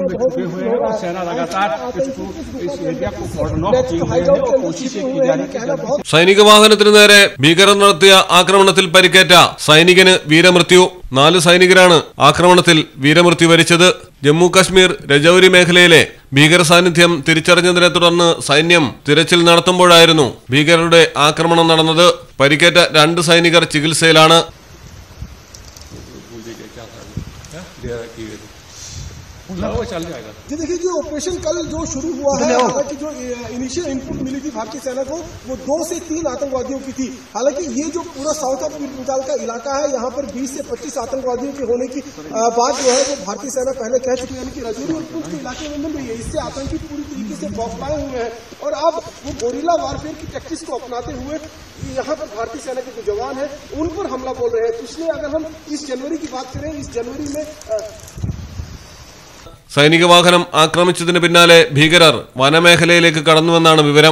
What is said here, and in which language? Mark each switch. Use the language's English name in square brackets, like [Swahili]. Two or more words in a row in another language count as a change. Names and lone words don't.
[Hindi] छुपे हुए हैं और सेना लगातार इस एरिया को [English] cordon off [Hindi] किए हुए हैं और कोशिशें की जा रही है। [Malayalam] സൈനിക വാഹനത്തിന് നേരെ ഭീകരർ നടത്തിയ ആക്രമണത്തിൽ പരിക്കേറ്റ സൈനികന് വീരമൃത്യു. 4 സൈനികരാണ് ആക്രമണത്തിൽ വീരമൃത്യു വരിച്ചത്. ജമ്മു കാശ്മീർ രജൌരി മേഖലയിലെ ഭീകര സാന്നിധ്യം തിരിച്ചറിഞ്ഞതിനെ തുടർന്ന് സൈന്യം തിരച്ചിൽ നടത്തുമ്പോഴായിരുന്നു ഭീകരരുടെ ആക്രമണം നടന്നത്. പരിക്കേറ്റ 2 സൈനികർ ചികിത്സയിലാണ്. [Hindi] जी देखिए, जो ऑपरेशन कल जो शुरू हुआ है, हालांकि जो [English] initial input [Hindi] मिली थी भारतीय सेना को वो 2 से 3 आतंकवादियों की थी। हालांकि ये जो पूरा [English] south of [Hindi] पीरपुंजाल का इलाका है, यहाँ पर 20 से 25 आतंकवादियों के होने की बात जो है वो भारतीय सेना पहले कह चुकी है, यानी कि रजौरी और पुंछ के इलाके में मिल रही है। इससे आतंकी पूरी तरीके से बौखलाए हुए हैं और अब वो [English] guerrilla warfare [Hindi] की टैक्टिक्स को अपनाते हुए यहाँ पर भारतीय सेना के जो जवान है उन पर हमला बोल रहे हैं। पिछले अगर हम इस जनवरी की बात करें, इस जनवरी में [Malayalam] സൈനിക വാഹനം ആക്രമിച്ചതിന് പിന്നാലെ ഭീകരർ വനമേഖലയിലേക്ക് കടന്നുവെന്നാണ് വിവരം.